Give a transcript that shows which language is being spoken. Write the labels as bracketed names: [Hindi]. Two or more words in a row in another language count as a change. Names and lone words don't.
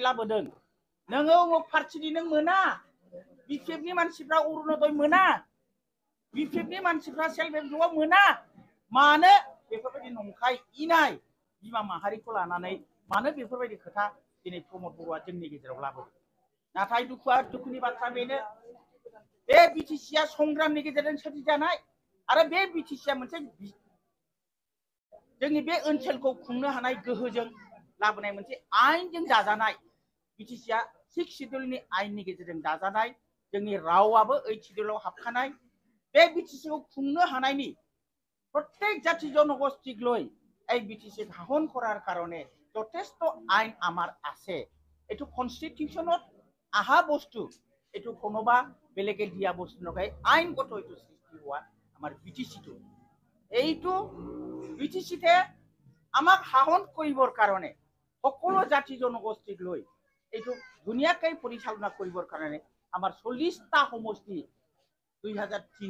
[Bodo] लाबोदों नोङो अमुक पार्टिनि नों मोना बिपिएफनि मानसिफ्रा अरुणोदय मोना बिपिएफनि मानसिफ्रा [English] self help group-आव [Bodo] मोना मानो बेफोरबायदि नंखाय इनाय बिमा माहारिखौ लानानै मानो बेफोरबायदि खोथा दिनै प्रमद बर'आ जोंनि गेजेराव लाबोदों नाथाय दुखुनि बाथ्रा बेनो बे बिटिसिआ संग्रामनि गेजेरजों सोरजिजानाय आरो बे बिटिसिआ मोनसे जोंनि बे ओनसोलखौ खुंनो हानाय गोहोजों लाबोनाय मोनसे आयेनजों दाजानाय बिटिसिआ 6 शिड्युलनि आयेननि गेजेरजों दाजानाय जोंनि रावाबो 8 शिड्युलाव हाबखानाय बे बिटिसिखौ खुंनो हानायनि [Assamese] প্রত্যেক জাতি জনগোষ্ঠীক লৈ এই বিটিসি শাসন কৰাৰ কাৰণে যথেষ্ট আইন আমাৰ আছে এইটো কনস্টিটিউশনত আহা বস্তু এইটো কোনোবা বেলেগে দিয়া বস্তু নহয় আইনগত এইটো সৃষ্টি হোৱা আমাৰ বিটিসিটো এইটো বিটিসিতে আমাক শাসন কৰিবৰ কাৰণে সকলো জাতি জনগোষ্ঠীক লৈ এইটো ধুনীয়াকৈ পৰিচালনা কৰিবৰ কাৰণে আমাৰ 40টা সমষ্টি 2003